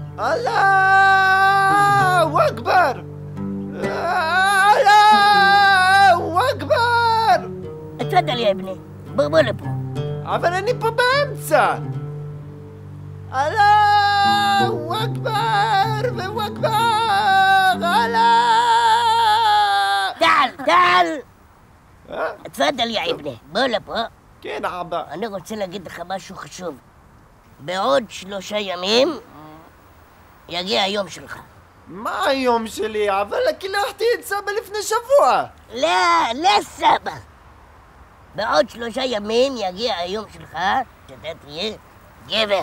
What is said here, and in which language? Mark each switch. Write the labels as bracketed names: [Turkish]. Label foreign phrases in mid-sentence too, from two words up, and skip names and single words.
[Arabic] الله أكبر! الله أكبر! تفضل يا ابني, [Hebrew] בוא לפה. אבל אני פה באמצע! [Arabic] الله أكبر وأكبر! אללהו! تعال تفضل يا ابني بقول لك [Hebrew] כן, אבא. אני רוצה להגיד לך משהו חשוב. בעוד 3 ימים יגיע היום שלך. מה היום שלי? אבל קילחתי את סבא לפני שבוע. לא סבא. בעוד 3 ימים יגיע היום שלך, שאתה תהיה גבר.